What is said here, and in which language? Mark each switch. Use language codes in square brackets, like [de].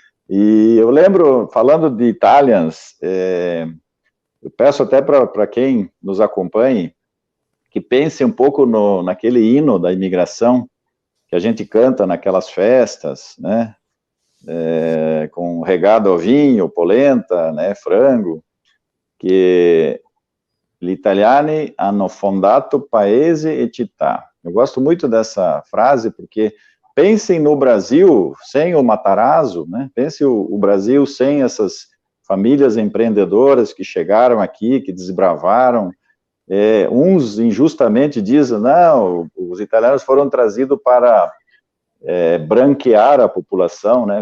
[pt] E eu lembro, falando de Italians, eu peço até para quem nos acompanhe que pense um pouco naquele hino da imigração que a gente canta naquelas festas, né? Com regado ao vinho, polenta, né? Frango, que [it] gli italiani hanno fondato paese e città. [pt] Eu gosto muito dessa frase porque pensem no Brasil sem o Matarazzo, né? Pense o Brasil sem essas famílias empreendedoras que chegaram aqui, que desbravaram. Uns injustamente dizem, não, os italianos foram trazidos para branquear a população, né?